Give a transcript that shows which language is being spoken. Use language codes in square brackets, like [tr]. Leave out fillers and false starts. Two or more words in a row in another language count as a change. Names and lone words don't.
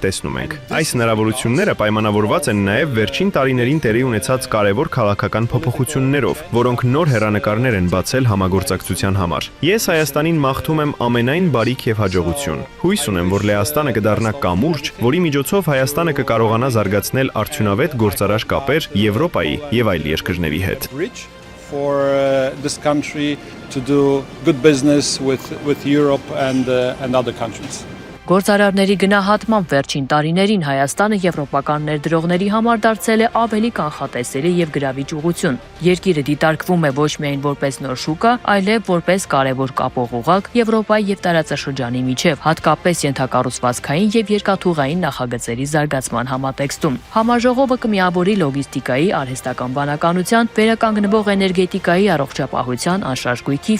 [hy] տեսնում ենք։ Այս հնարավորությունները պայմանավորված են նաեւ վերջին տարիներին տեղի ունեցած կարևոր քաղաքական փոփոխություններով, որոնք նոր հեռանկարներ են բացել համագործակցության համար։ Ես Հայաստանին մաղթում եմ ամենայն բարիք եւ հաջողություն։ Հույս ունեմ, որ Լեհաստանը կդառնա կամուրջ, որի միջոցով Հայաստանը կկարողանա զարգացնել արդյունավետ գործարար կապեր Եվրոպայի եւ այլ երկրների հետ։ [en] For this country to do good business with Europe and other countries. [hy] Գործարարների գնահատմամբ վերջին տարիներին Հայաստանը եվրոպական ներդրողների համար դարձել է ավելի կանխատեսելի եւ գրավիչ ուղղություն։ Երկիրը դիտարկվում է ոչ միայն որպես նոր շուկա, այլև որպես կարևոր կապող ուղղակ Եվրոպայի եւ տարածաշրջանի միջև, հատկապես ենթակառուցվածքային եւ երկաթուղային նախագծերի զարգացման համատեքստում։ Համաժողովը կմիավորի լոգիստիկայի, արհեստական բանականության, վերականգնվող էներգետիկայի, առողջապահության, անշարժ գույքի,